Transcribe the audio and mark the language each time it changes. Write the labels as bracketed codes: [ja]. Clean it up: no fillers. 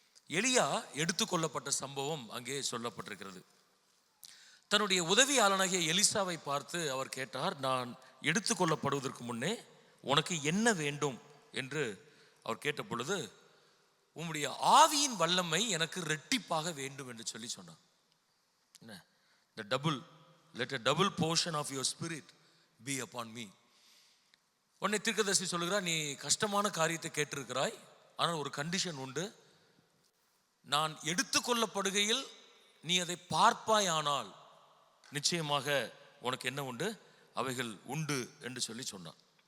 [ta] எலியா எடுத்துக்கொள்ளப்பட்ட சம்பவம் அங்கே சொல்லப்பட்டிருக்கிறது. தன்னுடைய உதவியாளனாகிய எலிசாவை பார்த்து அவர் கேட்டார், நான் எடுத்துக்கொள்ளப்படுவதற்கு முன்னே உனக்கு என்ன வேண்டும் என்று அவர் கேட்ட பொழுது, உம்முடைய ஆவியின் வல்லமை எனக்கு ரெட்டிப்பாக வேண்டும் என்று சொல்லி சொன்னார். என்ன, [en] the double, let a double portion of your spirit be upon me. [ta] உன்னை தீர்க்கதரிசி சொல்லுகிறார், நீ கஷ்டமான காரியத்தை கேட்டிருக்கிறாய், ஆனால் ஒரு கண்டிஷன் உண்டு. நான் எடுத்துக்கொள்ளப்படுகையில் நீ அதை பார்ப்பாயானால் நிச்சயமாக உனக்கு என்ன உண்டு, அவைகள் உண்டு என்று சொல்லி சொன்னார்.